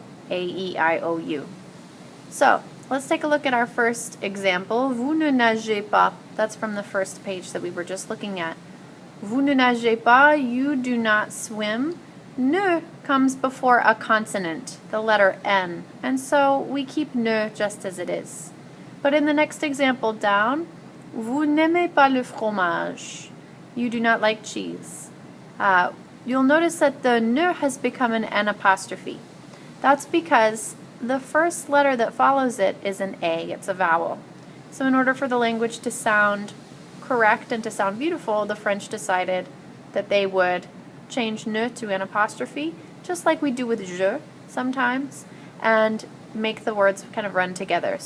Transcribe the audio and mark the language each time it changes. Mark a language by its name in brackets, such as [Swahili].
[English] A-E-I-O-U. So, let's take a look at our first example. [French] Vous ne nagez pas. [English] That's from the first page that we were just looking at. [French] Vous ne nagez pas, [English] you do not swim. Ne comes before a consonant, the letter N. And so we keep ne just as it is. But in the next example down, [French] vous n'aimez pas le fromage. [English] You do not like cheese. You'll notice that the ne has become an apostrophe. That's because the first letter that follows it is an A, it's a vowel. So in order for the language to sound correct and to sound beautiful, the French decided that they would change ne to an apostrophe, just like we do with je sometimes, and make the words kind of run together.